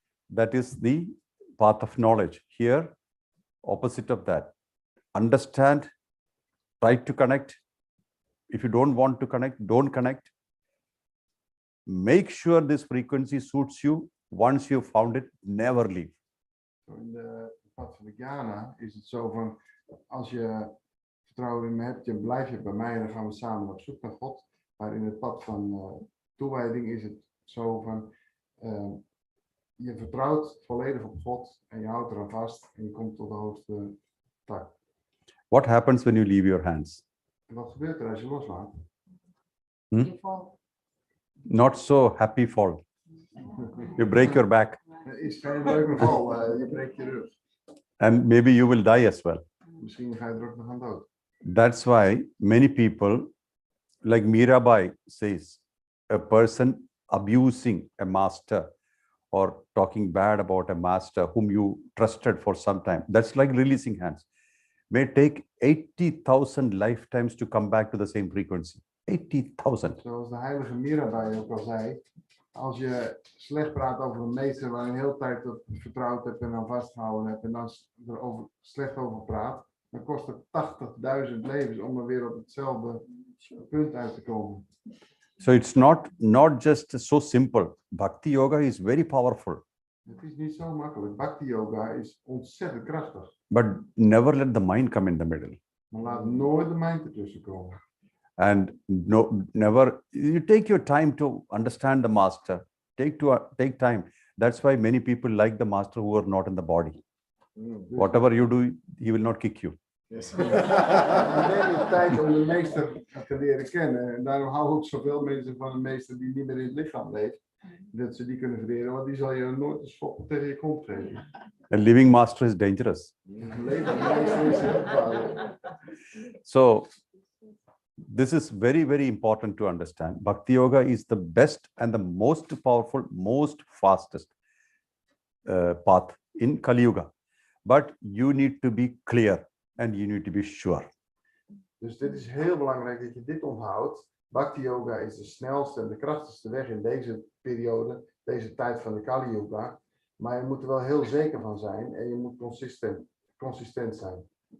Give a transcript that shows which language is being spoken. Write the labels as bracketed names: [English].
[English] That is the path of knowledge. Here, opposite of that. Understand, try to connect. If you don't want to connect, don't connect. Make sure this frequency suits you. Once you've found it, never leave. [Dutch] In de pad van de Jnana is het zo van, als je vertrouwen in me hebt, dan blijf je bij mij en dan gaan we samen op zoek naar God. Maar in het pad van toewijding is het zo van, je vertrouwt volledig op God en je houdt eraan vast en je komt tot de hoogste tak. [English] What happens when you leave your hands? [Dutch] En wat gebeurt er als je loslaat? [English] Not so happy fall. You break your back. [Dutch] Het is geen leuke val, je breekt je rug. [English] And maybe you will die as well. [Dutch] Misschien ga je er ook nog aan dood. [English] That's why many people, like Mirabai says, a person abusing a master or talking bad about a master whom you trusted for some time, that's like releasing hands. May take 80,000 lifetimes to come back to the same frequency. 80,000. [Dutch] Zoals de heilige Mirabai ook al zei, als je slecht praat over een meester waar je een hele tijd op vertrouwd hebt en aan vastgehouden hebt en dan er slecht over praat, dan kost het 80.000 levens om er weer op hetzelfde punt uit te komen. [English] So it's not just so simple. Bhakti yoga is very powerful. [Dutch] Het is niet zo makkelijk. Bhakti yoga is ontzettend krachtig. [English] But never let the mind come in the middle. [Dutch] Maar laat nooit de mind ertussen komen. [English] And never, you take your time to understand the master. Take time. That's why many people like the master who are not in the body. Whatever you do, he will not kick you. Yes. [Dutch] Neem je tijd om de meester te leren kennen. En daarom hou ik zoveel mensen van een meester die niet meer in het lichaam leeft. Dat ze die kunnen verleren, want die zal je nooit een schop tegen je kont geven. [English] A living master is dangerous. [Dutch] Een levende meester is heel gevaarlijk. [English] So, this is very, very important to understand. Bhakti yoga is the best and the most powerful, most fastest path in Kali Yuga. But you need to be clear and you need to be sure. [Dutch] Dus dit is heel belangrijk dat je dit onthoudt. Bhakti yoga is de snelste en de krachtigste weg in deze periode, deze tijd van de Kali Yuga. Maar je moet er wel heel zeker van zijn en je moet consistent zijn.